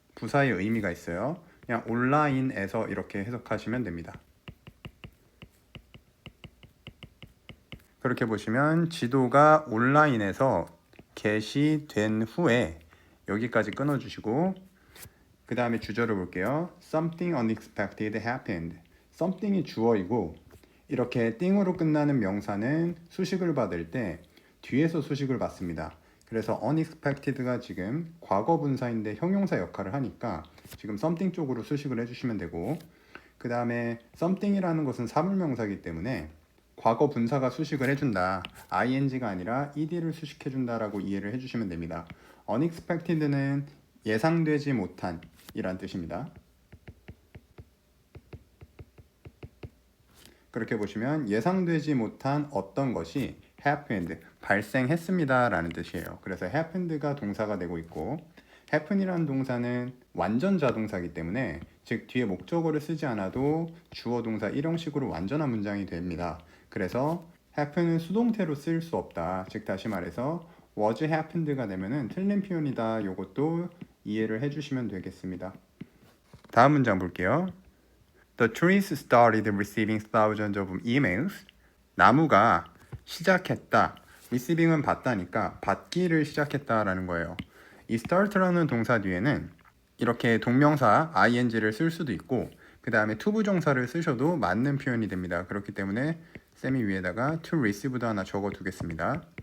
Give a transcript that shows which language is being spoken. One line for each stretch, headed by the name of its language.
Korean: 부사의 의미가 있어요. 그냥 온라인에서 이렇게 해석하시면 됩니다. 그렇게 보시면 지도가 온라인에서 게시된 후에 여기까지 끊어주시고, 그 다음에 주절을 볼게요.
English: Something unexpected happened.
Korean: something이 주어이고 이렇게 띵으로 끝나는 명사는 수식을 받을 때 뒤에서 수식을 받습니다. 그래서 unexpected가 지금 과거 분사인데 형용사 역할을 하니까 지금 something 쪽으로 수식을 해주시면 되고, 그 다음에 something이라는 것은 사물명사이기 때문에 과거 분사가 수식을 해준다, ing가 아니라 ed를 수식해준다 라고 이해를 해주시면 됩니다. unexpected는 예상되지 못한 이란 뜻입니다. 그렇게 보시면 예상되지 못한 어떤 것이 happened, 발생했습니다 라는 뜻이에요. 그래서 happened가 동사가 되고 있고, happen이라는 동사는 완전 자동사이기 때문에 즉 뒤에 목적어를 쓰지 않아도 주어 동사 일형식으로 완전한 문장이 됩니다. 그래서 happen은 수동태로 쓰일 수 없다. 즉 다시 말해서
English: was happened
Korean: 가 되면은 틀린 표현이다. 이것도 이해를 해주시면 되겠습니다. 다음 문장 볼게요.
English: The trees started receiving thousands of emails.
Korean: 나무가 시작했다. receiving은 받다니까 받기를 시작했다라는 거예요. 이 start라는 동사 뒤에는 이렇게 동명사 ing를 쓸 수도 있고, 그 다음에 to 부정사를 쓰셔도 맞는 표현이 됩니다. 그렇기 때문에 쌤이 위에다가
English: to receive
Korean: 도 하나 적어 두겠습니다.